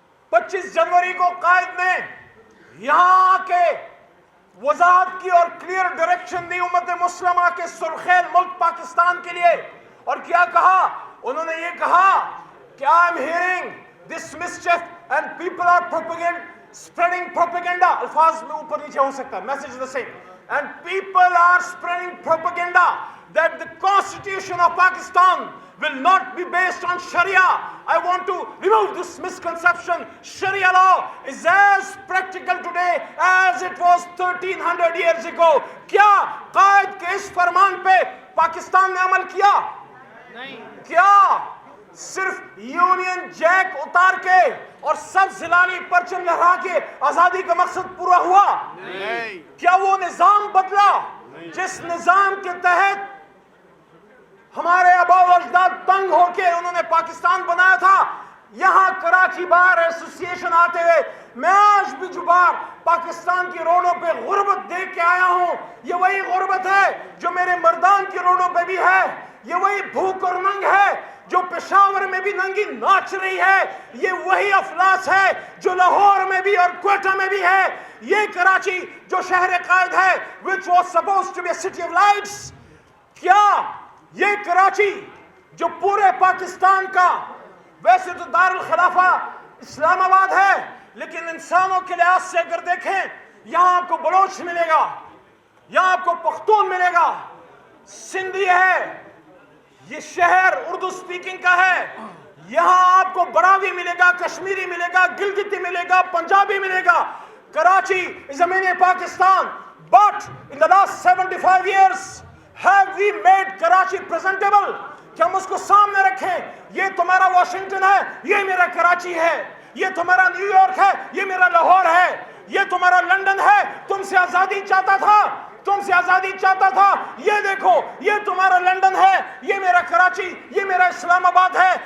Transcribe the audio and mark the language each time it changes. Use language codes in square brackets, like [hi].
[ur] پچیس جنوری کو قائد نے یہاں آ کے وضاحت کی اور کلیئر ڈائریکشن دی امت مسلمہ کے سرخیل ملک پاکستان کے لیے. اور کیا کہا انہوں نے؟ یہ کہا کہ [en] I am hearing this mischief and people are spreading propaganda. [ur] الفاظ میں اوپر نیچے ہو سکتا ہے، [en] message is the same. And people are spreading propaganda that the constitution of Pakistan will not be based on Sharia. I want to remove this misconception. Sharia law is as practical today as it was 1300 years ago. [ur] کیا قائد کے اس فرمان پہ پاکستان نے عمل کیا؟ کیا صرف union Jack اتار کے اور سب زلالی پرچم لہرا کے آزادی کا مقصد پورا ہوا؟ کیا وہ نظام بدلا جس نظام کے تحت ہمارے آباء و اجداد تنگ ہو کے انہوں نے پاکستان بنایا تھا؟ یہاں کراچی بار ایسوسی ایشن آتے ہوئے میں آج بھی جو بار پاکستان کی روڈوں پہ غربت دیکھ کے آیا ہوں، یہ وہی غربت ہے جو میرے مردان کی روڈوں پہ بھی ہے. یہ وہی بھوک اور ننگ ہے جو پشاور میں بھی ننگی ناچ رہی ہے. یہ وہی افلاس ہے جو لاہور میں بھی اور کوئٹہ میں بھی ہے. یہ کراچی جو شہر قائد ہے [en] which was supposed to be a city of lights. کیا [ur] یہ کراچی جو پورے پاکستان کا ویسے تو دارالخلافہ اسلام آباد ہے، لیکن انسانوں کے لحاظ سے اگر دیکھیں، یہاں آپ کو بلوچ ملے گا، یہاں آپ کو پختون ملے گا، سندھی ہے، یہ شہر اردو سپیکنگ کا ہے، یہاں آپ کو براوی ملے گا، کشمیری ملے گا، گلگتی ملے گا، پنجابی ملے گا. [en] Karachi is a mini Pakistan, but in the last 75 years have we made Karachi presentable [ur] کہ ہم اس کو سامنے رکھیں. یہ تمہارا واشنگٹن ہے، یہ میرا کراچی ہے. یہ تمہارا نیو یارک ہے، یہ میرا لاہور ہے. یہ تمہارا لندن ہے، تم سے آزادی چاہتا تھا، تم سے آزادی چاہتا تھا. یہ دیکھو، یہ تمہارا لندن ہے، یہ میرا کراچی، یہ میرا اسلام آباد ہے.